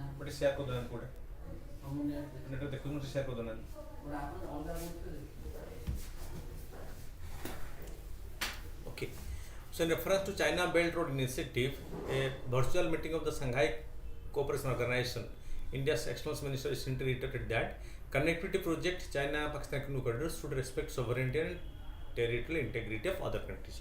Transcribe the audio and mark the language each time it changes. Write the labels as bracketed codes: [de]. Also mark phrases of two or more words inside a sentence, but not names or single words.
[hi] बट शेयर कर देना कोड [or] ମୁଁ [hi] नेट देखो मुझे शेयर कर देना [or] ଆପଣ ଅଲଗା ବୁଝିପାରିବେ [en] okay so in reference to China Belt Road Initiative a virtual meeting of the Shanghai Cooperation Organization India's external minister recently reiterated that connectivity project China Pakistan Economic Corridor should respect sovereignty and territorial integrity of other countries.